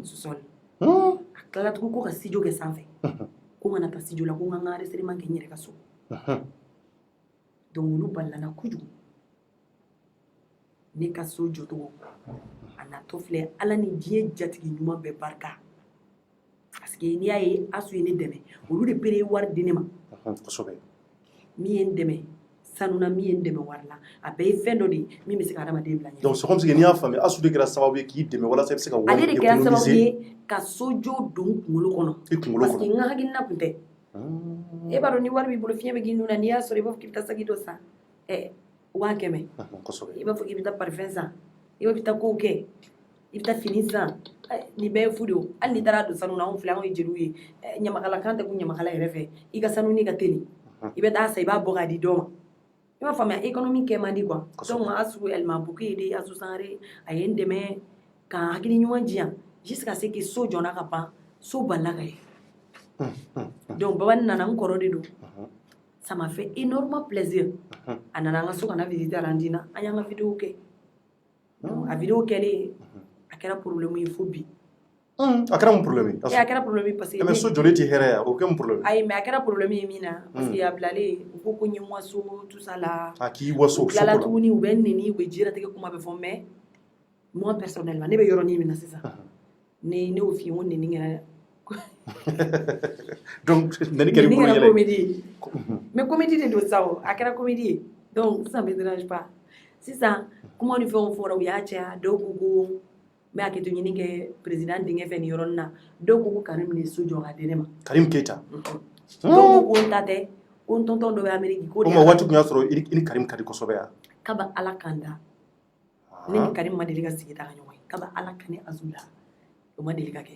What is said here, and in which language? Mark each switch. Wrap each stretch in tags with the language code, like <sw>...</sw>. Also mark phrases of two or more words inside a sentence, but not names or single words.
<bm>a tilala tugun ko ka studio kɛ sanfɛ ko n kana taa studio la ko n ka n ka enregistrement kɛ n yɛrɛ ka so donc olu balila na kojugu ne ka so jɔcogo a natɔ filɛ ala ni diɲɛ jatigi ɲuman bɛɛ barika</bm> <fr>parce que</fr> <bm>n'i y'a ye Asu ye ne dɛmɛ olu de bere wari di ne ma min ye n dɛmɛ sanu na min ye n dɛmɛ wari la a bɛɛ ye fɛn dɔ de ye min bɛ se ka hadamaden bila ɲɛ</bm> <fr>donc c'est comme si</fr> <bm>n'i y'a faamu Asu de kɛra sababu ye k'i dɛmɛ walasa i bɛ se ka wari ale de kɛra sababu ye ka sojo don n kunkolo kɔnɔ</bm> <fr>parce que</fr> <bm>n ka hakilina tun tɛ e b'a dɔn ni wari b'i bolo fiɲɛ bɛ k'i nun na n'i y'a sɔrɔ i b'a fɔ k'i bɛ taa saki dɔ san 100 i b'a fɔ k'i bɛ taa parfum san i b'a fɔ k'i bɛ taa kow kɛ i bɛ taa fini san nin bɛɛ ye fu de ye hali n'i taara don sanu na anw filɛ anw ye jeliw ye ɲamakalakan tɛ ko ɲamakala yɛrɛ fɛ i ka sanu ni ka teli i bɛ taa san i b'a bɔ k'a di dɔ ma i b'a faamuya économie kɛ man di quoi donc Asu</bm> <fr>elle m'a beaucoup aidé</fr> <bm>Asu Sangare a ye n dɛmɛ ka hakili ɲuman diyan</bm> <fr>jusqu'à ce que</fr> <bm>so jɔna ka ban so balila ka ye donc Babani nana n kɔrɔ de don</bm> <fr>ça m'a fait énormément plaisir</fr> <bm>a nana an ka so kana visiter Arandina an y'an ka vidéo kɛ a vidéo kɛlen a kɛra problème ye fo bi a kɛra mun problème ye a kɛra problème</bm> <fr>parce que</fr> <bm>mais so jɔlen tɛ hɛrɛ ya o kɛ mun problème ayi mais a kɛra problème ye min na</bm> <fr>parce que</fr> <bm>a bilalen u ko ko n ye n waso</bm> <fr>tout ça là</fr> <bm>a k'i waso u tilala tuguni u bɛ n nɛni u bɛ diɲɛlatigɛ kuma bɛ fɔ</bm> <fr>mais moi personnellement</fr> <bm>ne bɛ yɔrɔnin min na sisan ne y'o f'i ye n ko nɛni kɛra donc nɛni kɛra i bolo yɛlɛ comédie mais comédie de don sa o a kɛra comédie ye donc</bm> <fr>ça me dérange pas</fr> <bm>sisan kuma ni fɛnw fɔra u y'a caya dɔw ko ko n bɛ hakɛto ɲini kɛ président denkɛ fɛ nin yɔrɔnin na dɔw ko ko Karim de ye so jɔ ka di ne ma Karim Keita dɔw ko ko n ta tɛ ko n tonton dɔ bɛ Amérique ko de o waati tun y'a sɔrɔ i ni Karim ka di kosɛbɛ ya kaba ala kan da ne ni Karim ma deli ka sigi daga ɲɔgɔn ye kaba ala kan ni Azu la o ma deli ka kɛ</bm>